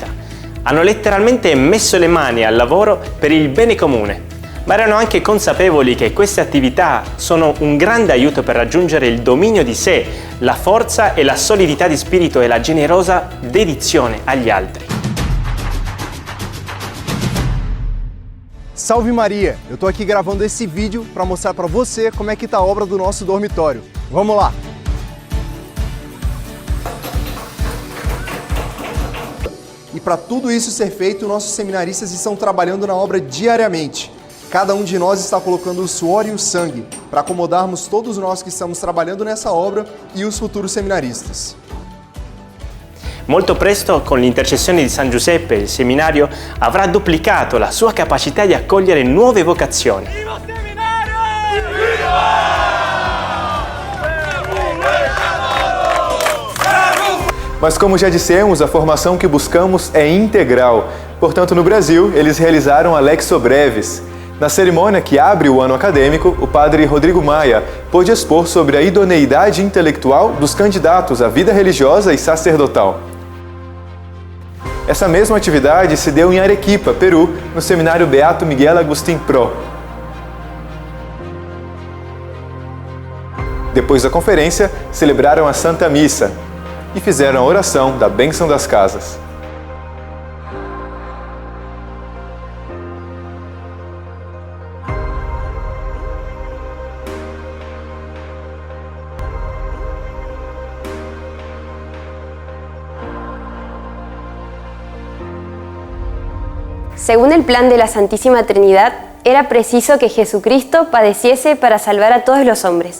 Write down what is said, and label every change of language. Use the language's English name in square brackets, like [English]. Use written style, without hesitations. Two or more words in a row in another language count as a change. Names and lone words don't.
[Italian] Hanno letteralmente messo le mani al lavoro per il bene comune, ma erano anche consapevoli che queste attività sono un grande aiuto per raggiungere il dominio di sé, la forza e la solidità di spirito e la generosa dedizione agli altri. [Portuguese] Salve Maria! Eu tô aqui gravando esse vídeo para mostrar para você como é que tá a obra do nosso dormitório. Vamos lá! E para tudo isso ser feito, nossos seminaristas estão trabalhando na obra diariamente. Cada um de nós está colocando o suor e o sangue para acomodarmos todos nós que estamos trabalhando nessa obra e os futuros seminaristas. [Italian] Molto presto, con l'intercessione di San Giuseppe, il seminario avrà duplicato la sua capacità di accogliere nuove vocazioni. Viva seminario! [Portuguese] Mas como já dissemos, a formação que buscamos é integral. Portanto, no Brasil, eles realizaram a Lexio Brevis. Na cerimônia que abre o ano acadêmico, o padre Rodrigo Maia pôde expor sobre a idoneidade intelectual dos candidatos à vida religiosa e sacerdotal. Essa mesma atividade se deu em Arequipa, Peru, no Seminário Beato Miguel Agustín Pro. Depois da conferência, celebraram a Santa Missa e fizeram a oração da bênção das casas. [Spanish] Según el plan de la Santísima Trinidad, era preciso que Jesucristo padeciese para salvar a todos los hombres.